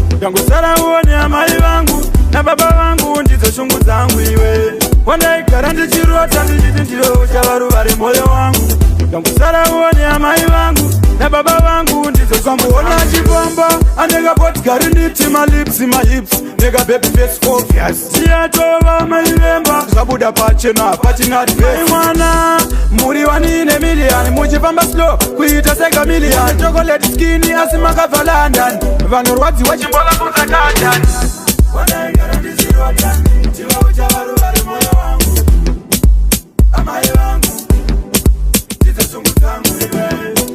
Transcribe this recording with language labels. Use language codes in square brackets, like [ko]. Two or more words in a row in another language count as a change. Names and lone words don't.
[sn] Ndangosara uone amai vangu, nababa vangu, ndidzo shungu dzangu iwe. Wandaigara ndichirota, ndichiti ndiwe uchava ruva remwoyo wangu. Ndangosara uone amai vangu, nababa vangu, ndidzo shungu dzangu. Ukamuona achifamba, anenge bodyguard, nditi [en] my lips, my hips. Nigga, baby face obvious. [sn] Tiyatova maivemba, zvabuda pachena, pachena dress. Mai mwana, muri [en] one in a million, [sn] muchifamba slow, kuita seka million. [en] Chocolate skin, [sn] asi makabva London. Vanorwadziwa chimbova kunze London. Wandaigara ndichirota, ndiwe uchava ruva remwoyo wangu. Amai vangu, ndidzo shungu dzangu iwe.